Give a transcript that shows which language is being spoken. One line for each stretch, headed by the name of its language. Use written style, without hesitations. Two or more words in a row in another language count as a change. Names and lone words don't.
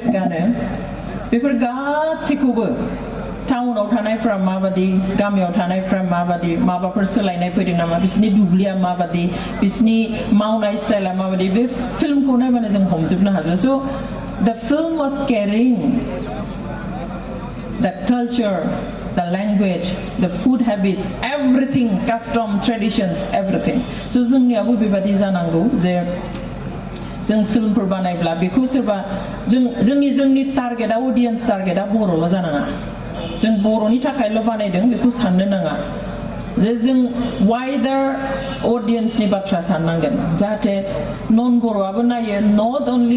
Bodo: गानो बेफोर गासैखौबो टाउनाव थानायफ्रा माबादि गामियाव थानायफ्रा माबादि माबाफोर सोलायनाय फैदों नामा बिसोरनि दुब्लिया माबादि बिसोरनि मावनाय स्टाइला माबादि बे फिल्मखौ नायबानो जों हमजोबनो हागोन स'
English: the film was carrying the culture the language, the food habits, everything, custom, traditions, everything.
Bodo: So जोंनियाबो बेबादि जानांगौ जे जों फिल्मफोर बानायब्ला बेखौ सोरबा जोंनि
English: target audience
Bodo: टारगेटआ बर'ल' जानाङा जों बर'नि थाखायल' बानायदों बेखौ साननो नाङा जे जों
English: wider audience
Bodo: बाथ्रा साननांगोन जाहाथे नन बर'आबो नायो
English: not only